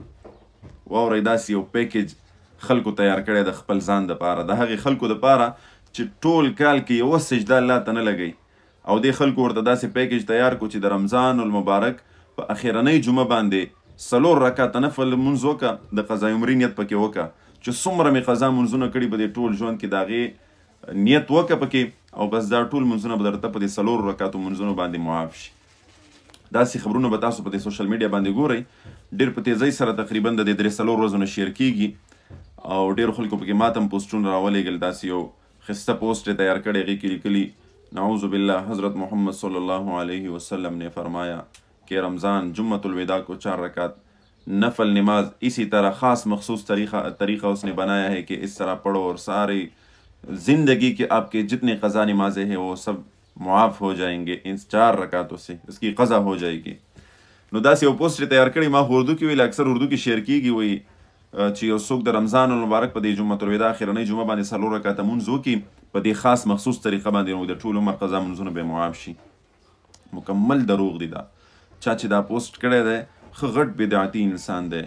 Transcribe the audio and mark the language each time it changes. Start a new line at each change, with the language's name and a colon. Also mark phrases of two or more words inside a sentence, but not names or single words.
Pashto: واورئ داسې یو پیکیج خلکو تیار کړی د خپل ځان دپاره، د هغې خلکو دپاره چې ټول کال کې یوه سجده الله ته نه لګوي، او دې خلکو ورته داسې پیکیج تیار کړو چې د رمضان المبارک په اخیرنۍ جمعه باندې 4 رکعته نفل لمونځ وکړه، د قضای عمري نیت پکې وکړه چې څومره مې قضا منځونه کړي په دې ټول ژوند کې د هغې نیت وکړه پکې، او بس دا ټول منځونه به درته په دې 4 رکعتو منځونو باندې معاف شي. داسې خبرونه به تاسو په دې سوشل میډیا باندې ګورئ، ډېر په تیزۍ سره تقریبا د دې 3-4 ورځو نه شیر کیږي، او ډېرو خلکو پکې ماته هم پوسټونه راولېږل. داسې یو ښایسته پوسټ یې تیار کړی، هغې کې لیکلي
Arabic: نعوذ بالله
Urdu: حضرت محمد
Arabic: صلی الله علیہ وسلم
Urdu: نے فرمایا کہ رمضان جمعۃ الوداع کو 4 رکعت نفل نماز اسی طرح خاص مخصوص طریقہ اس نے بنایا ہے کہ اس طرح پڑھو اور ساری زندگی کے آپ کے جتنے قضا نمازیں ہیں وہ سب معاف ہو جائیں گے، ان 4 رکعتوں سے اس کی قضا ہو جائے گی.
Pashto: نو داسې یو پوسټ تیار کړی، ما اردو کې ویل، اکثر اردو کې شیر کیږي، وایي چې یو څوک د رمضان المبارک په دې جمعة الوداع اخرنۍ جمعه باندې 4 رکعته مونځ وکړي په دې خاص مخصوص طریقه باندې، نو د ټول عمر قضا منځونه به معاف شي. مکمل دروغ دی دا. چا چې دا پوسټ کړی دی ښه غټ بدعتي انسان دی.